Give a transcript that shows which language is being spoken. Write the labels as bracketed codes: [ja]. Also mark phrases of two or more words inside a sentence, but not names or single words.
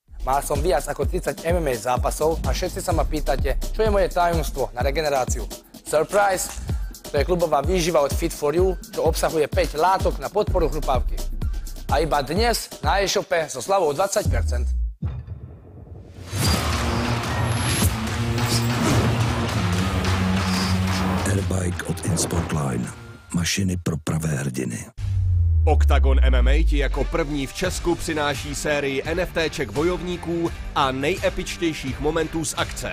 [sk] Mal som viac ako 30 MMA zápasov a všetci sa ma pýtate, čo je moje tajomstvo na regeneráciu. Surprise! To je klubová výživa od Fit4U, čo obsahuje 5 látok na podporu chrupavky. A iba dnes na e-shope so slevou 20%. Airbike od InSportline. [cs] Mašiny pro pravé hrdiny. Oktagon MMA ti jako první v Česku přináší sérii NFTček bojovníků a nejepičtějších momentů z akce.